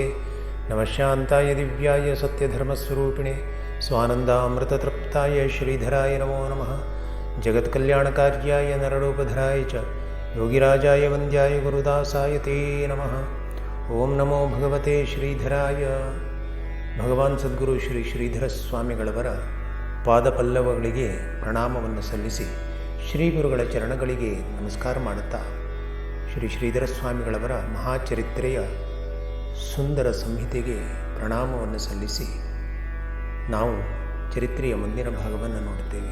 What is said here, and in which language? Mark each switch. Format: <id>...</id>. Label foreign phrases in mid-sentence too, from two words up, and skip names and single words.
<sa>ನಮಃ ಶಾಂತಾಯ ದಿವ್ಯಾಯ ಸತ್ಯಧರ್ಮಸ್ವರೂಪಿಣೆ ಸ್ವಾನಂದಾಮೃತತೃಪ್ತಾಯ ಶ್ರೀಧರಾಯ ನಮೋ ನಮಃ. ಜಗತ್ಕಲ್ಯಾಣಕಾರ್ಯಾಯ ನರರೂಪಧರಾಯ ಚ ಯೋಗಿರಾಜಾಯ ವಂದ್ಯಾಯ ಗುರುದಾಸಾಯ ತೇ ನಮಃ. ಓಂ ನಮೋ ಭಗವತೆ ಶ್ರೀಧರಾಯ.</sa> <kn>ಭಗವಾನ್ ಸದ್ಗುರು ಶ್ರೀ ಶ್ರೀಧರ ಸ್ವಾಮಿಗಳವರ ಪಾದಪಲ್ಲವಗಳಿಗೆ ಪ್ರಣಾಮವನ್ನು ಸಲ್ಲಿಸಿ ಶ್ರೀ ಗುರುಗಳ ಚರಣಗಳಿಗೆ ನಮಸ್ಕಾರ ಮಾಡುತ್ತಾ ಶ್ರೀ ಶ್ರೀಧರ ಸ್ವಾಮಿಗಳವರ ಮಹಾಚರಿತ್ರೆಯ ಸುಂದರ ಸಂಹಿತೆಗೆ ಪ್ರಣಾಮವನ್ನು ಸಲ್ಲಿಸಿ ನಾವು ಚರಿತ್ರೆಯ ಮುಂದಿನ ಭಾಗವನ್ನು ನೋಡುತ್ತೇವೆ.</kn>